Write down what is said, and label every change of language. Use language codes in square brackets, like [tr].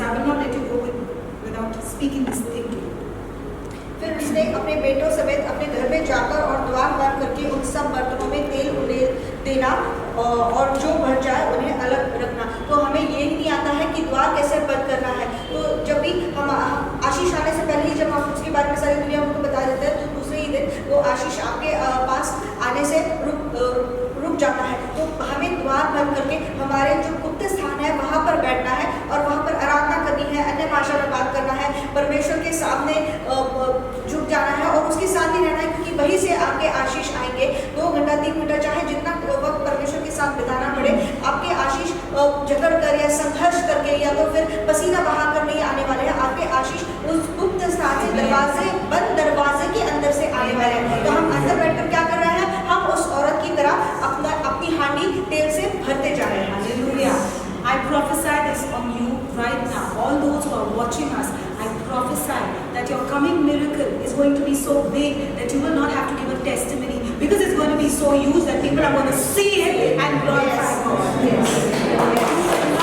[en] I will not let you go without speaking this thing to you. [hi] फिर उसने अपने बेटों समेत अपने घर में जाकर और द्वार बंद करके उन सब बर्तनों में तेल उड़ेल देना और जो भर जाए उन्हें अलग रखना। तो हमें ये नहीं आता है कि द्वार कैसे बंद करना है। तो जब भी हम आशीष आने से पहले ही जब हम उसके बारे में सारी दुनिया उनको बता देते हैं, तो दूसरे ही दिन वो आशीष आपके पास आने से रुक जाता है। तो हमें द्वार बंद करके हमारे जो गुप्त स्थान है वहाँ पर बैठना है और वहाँ पर आराधना करनी है, अन्य भाषा में बात करना है, परमेश्वर के सामने झुक जाना है और उसके साथ ही रहना है, क्योंकि वहीं से आपके आशीष आएंगे। 2 घंटा 3 घंटा चाहे जितना वक्त परमेश्वर के साथ बिताना पड़े, आपके आशीष झगड़ कर या संघर्ष करके या तो फिर पसीना बहा कर नहीं आने वाले हैं। आपके आशीष उस गुप्त स्थान से बंद दरवाजे के अंदर से आने वाले हैं। तो हम अंदर बैठकर क्या कर रहे हैं? हम उस औरत की तरह अपनी हांडी तेल से भरते जा रहे हैं। [en] Hallelujah. I prophesy this on you right now. All those who are watching us, I prophesy that your coming miracle is going to be so big that you will not have to give a testimony, because it's going to be so huge that people are going to see it and glorify God. Yes.